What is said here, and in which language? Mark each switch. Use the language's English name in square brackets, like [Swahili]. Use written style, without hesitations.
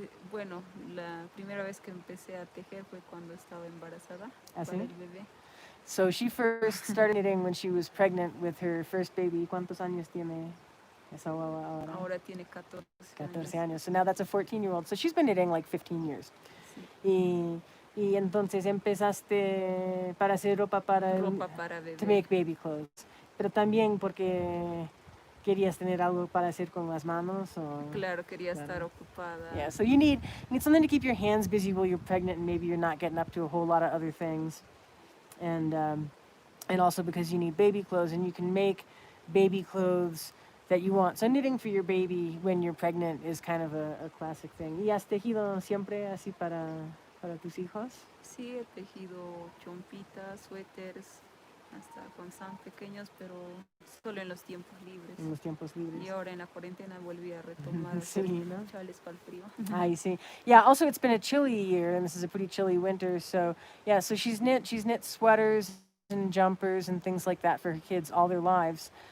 [Spanish] Bueno, la primera vez que empecé a tejer fue cuando estaba embarazada para el bebé. [English] So she first started knitting when she was pregnant with her first baby. [Spanish] ¿Cuántos años tiene esa ahora? Ahora tiene 14 años. [English] So now that's a 14-year-old. So she's been knitting like 15 years. [Spanish] Sí. Y entonces empezaste para hacer ropa para bebé. [English] To make baby clothes. [Spanish] Pero también porque querías tener algo para hacer con las manos o Claro, quería estar ocupada. [English] Yeah, so you need something to keep your hands busy while you're pregnant and maybe you're not getting up to a whole lot of other things. And also because you need baby clothes and you can make baby clothes that you want. So knitting for your baby when you're pregnant is kind of a classic thing. [Spanish] ¿Y has tejido siempre así para tus hijos? Sí, he tejido chompitas, suéteres, hasta cuando estaban pequeños, pero solo en los tiempos libres. En los tiempos libres. Y ahora en la cuarentena volví a retomar sí, ¿no? chales para el frío. [English] I see. Yeah, also it's been a chilly year and this is a pretty chilly winter, so yeah, so she's knit sweaters and jumpers and things like that for her kids all their lives.